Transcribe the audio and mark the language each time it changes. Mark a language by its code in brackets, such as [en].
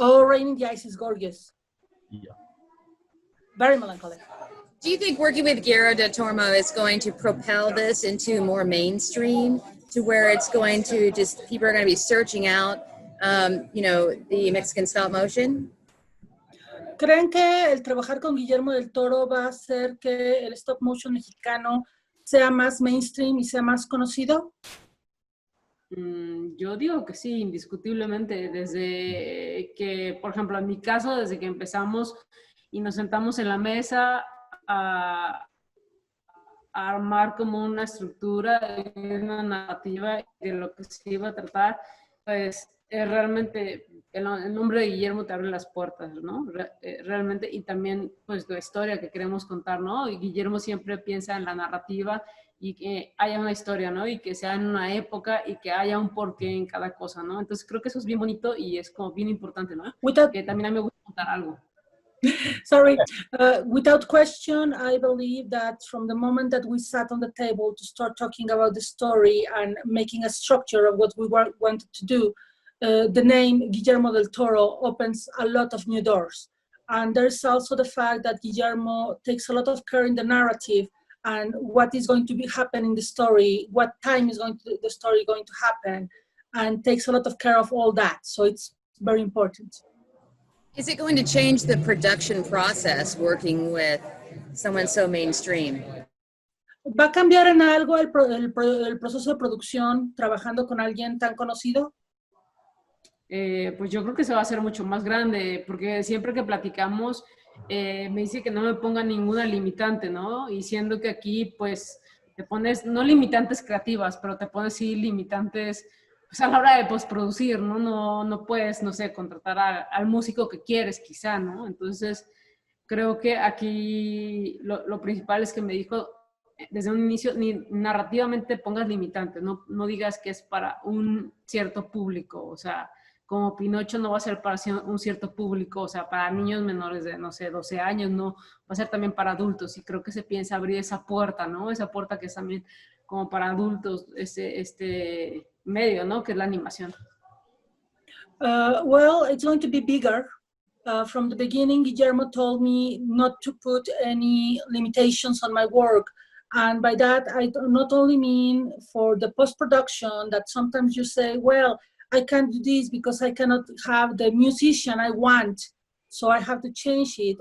[en] Oh, Rain in the Eyes is gorgeous. Yeah. Very melancholic. Do you think working with Guillermo del Toro is going to propel this into more mainstream, to where it's going to just, people are going to be searching out, the Mexican stop motion? [es] ¿Creen que el trabajar con Guillermo del Toro va a hacer que el stop motion mexicano sea más mainstream y sea más conocido? Yo digo que sí, indiscutiblemente. Desde que, por ejemplo, en mi caso, desde que empezamos y nos sentamos en la mesa a armar como una estructura, una narrativa de lo que se iba a tratar, pues realmente el nombre de Guillermo te abre las puertas, ¿no? Realmente, y también pues la historia que queremos contar, ¿no? Y Guillermo siempre piensa en la narrativa y que haya una historia, ¿no? Y que sea en una época y que haya un porqué en cada cosa, ¿no? Entonces creo que eso es bien bonito y es como bien importante, ¿no? Que también a mí me gusta contar algo. [en] Sorry, without question, I believe that from the moment that we sat on the table to start talking about the story and making a structure of what we wanted to do, the name Guillermo del Toro opens a lot of new doors. And there's also the fact that Guillermo takes a lot of care in the narrative and what is going to happen in the story, what time is the story going to happen, and takes a lot of care of all that. So it's very important. Is it going to change the production process working with someone so mainstream? [es] ¿Va a cambiar en algo el proceso de producción trabajando con alguien tan conocido? Pues yo creo que se va a hacer mucho más grande, porque siempre que platicamos me dice que no me ponga ninguna limitante, ¿no? Y siendo que aquí pues te pones, no limitantes creativas, pero te pones sí limitantes pues, a la hora de postproducir, ¿no? No puedes, no sé, contratar al músico que quieres quizá, ¿no? Entonces creo que aquí lo principal es que me dijo desde un inicio, ni narrativamente pongas limitantes, no digas que es para un cierto público, o sea, como Pinocho no va a ser para un cierto público, o sea, para niños menores de, no sé, 12 años, no, va a ser también para adultos, y creo que se piensa abrir esa puerta, ¿no? Esa puerta que es también como para adultos, este medio, ¿no? Que es la animación. [en] Well, it's going to be bigger. From the beginning, Guillermo told me not to put any limitations on my work. And by that, I not only mean for the post-production that sometimes you say, well, I can't do this because I cannot have the musician I want, so I have to change it.